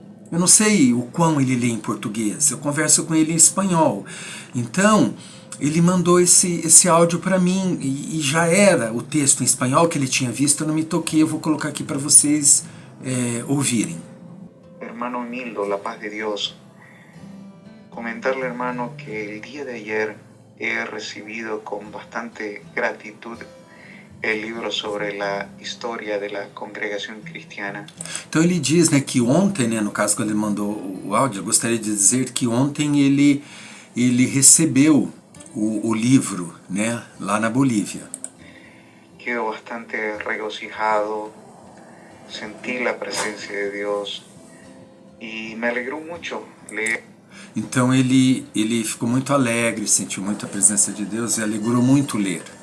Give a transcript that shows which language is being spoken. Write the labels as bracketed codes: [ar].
[pt] Eu não sei o quão ele lê em português, eu converso com ele em espanhol. Então, ele mandou esse áudio para mim e já era o texto em espanhol que ele tinha visto, eu não me toquei, eu vou colocar aqui para vocês ouvirem. [es] Hermano Emildo, la paz de Dios. Comentarle, hermano, que el día de ayer he recibido con bastante gratitud el libro sobre la historia de la congregación cristiana. [pt] Então ele diz, né, que ontem, né, no caso quando ele mandou o áudio, eu gostaria de dizer que ontem ele recebeu o livro, né, lá na Bolívia. [es] Quedo bastante regocijado, sentí la presencia de Dios y me alegró mucho leer. [pt] Então ele ficou muito alegre, sentiu muito a presença de Deus e alegrou muito ler.